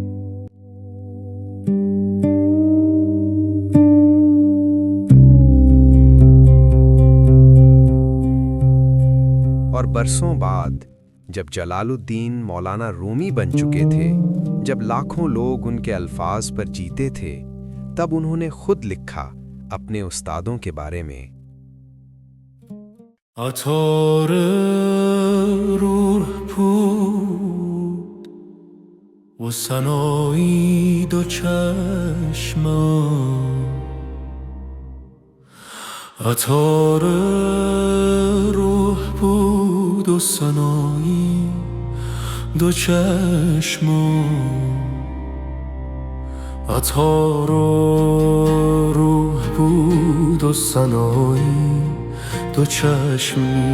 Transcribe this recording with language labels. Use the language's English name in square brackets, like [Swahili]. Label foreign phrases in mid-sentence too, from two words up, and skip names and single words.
[Urdu] اور برسوں بعد جب جلال الدین مولانا رومی بن چکے تھے، جب لاکھوں لوگ ان کے الفاظ پر جیتے تھے، تب انہوں نے خود لکھا اپنے استادوں کے بارے میں۔ [Persian] عطار روح پود و سنایی دو چشم، عطار روح پود و سنایی دو چشم، عطار روح بود و سنایی دو چشم.